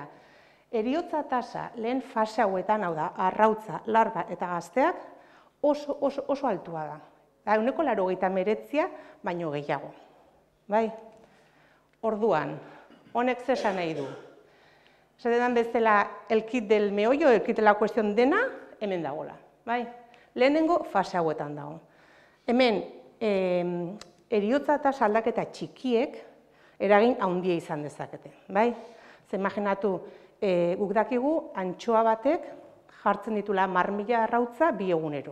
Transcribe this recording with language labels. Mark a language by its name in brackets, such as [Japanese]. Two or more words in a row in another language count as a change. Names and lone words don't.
[Basque] Heriotza tasa lehen fase hauetan, hau da, arrautza, larba eta gazteak oso altua da. 189, baino gehiago. Orduan, honek zesan nahi du. Zaten bezala [Spanish] el kit del meollo, el kit de la cuestión [Basque] dena, hemen dagoela. Lehenengo fase hauetan dago. Hemen, heriotza eta aldaketa txikiek eragin handia izan dezakete. Imaginatu, guk dakigu antxoa batek jartzen ditula 1000 arrautza 2 egunero.